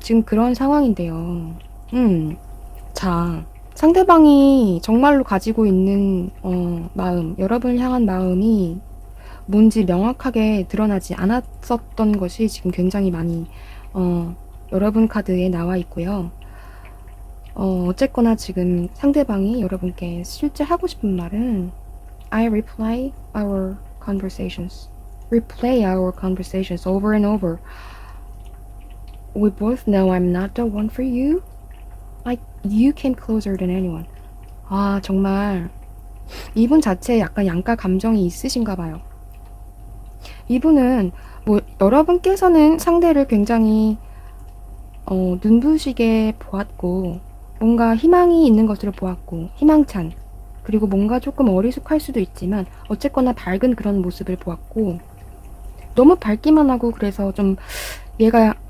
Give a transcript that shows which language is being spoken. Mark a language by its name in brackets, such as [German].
[Korean] 지금 그런 상황인데요. 자, 상대방이 정말로 가지고 있는 마음, 여러분을 향한 마음이 뭔지 명확하게 드러나지 않았었던 것이 지금 굉장히 많이 여러분 카드에 나와 있고요. 어쨌거나 지금 상대방이 여러분께 실제 하고 싶은 말은 [English] I replay our conversations. Replay our conversations over and over. We both know I'm not the one for you. Like you came closer than anyone. [Korean] 아, 정말 이분 자체에 약간 양가 감정이 있으신가 봐요. 이분은 뭐 여러분께서는 상대를 굉장히 눈부시게 보았고 뭔가 희망이 있는 것으로 보았고 희망찬, 그리고 뭔가 조금 어리숙할 수도 있지만 어쨌거나 밝은 그런 모습을 보았고 너무 밝기만 하고 그래서 좀 얘가